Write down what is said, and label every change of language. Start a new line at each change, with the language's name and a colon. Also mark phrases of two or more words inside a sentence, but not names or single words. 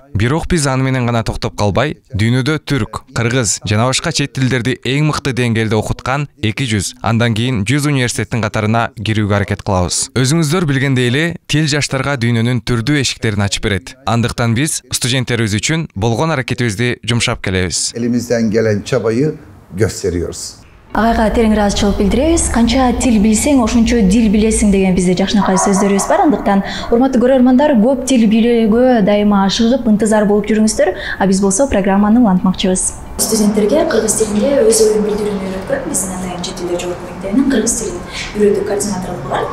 Kyrgyz: Бирок биз аны менен гана токтоп калбай, дүйнөдө түрк, кыргыз жана башка чет тилдерди эң мыкты деңгээлде окуткан 200, андан кийин 100 университеттин катарына кирүүгө аракет кылабыз. Өзүңүздөр билгендей эле, тил жаштарга дүйнөнүн түрдүү эшиктерин ачып берет. Андыктан биз студенттерибиз үчүн болгон аракетибизди жумшап келебиз.
Turkish: Elimizden gelen çabayı gösteriyoruz.
Kyrgyz: Агайга терең ыраазычылык билдиребиз. Канча тил билсең, ошончо дил билесиң деген бизде жакшынакай сөздөрүбүз бар. Андыктан урматтуу көрөрмандар, көп тил билүүгө дайыма ашыгып, ынтызар болуп жүрүңүздөр. А биз болсо программаны улантмакчыбыз. Студенттерге кыргыз тилинде өз оюн билдирүүнү үйрөткөн биздин Атайын чет тилдер жогорку мектебинин кыргыз тилин үйрөтүү координаторлугу бар.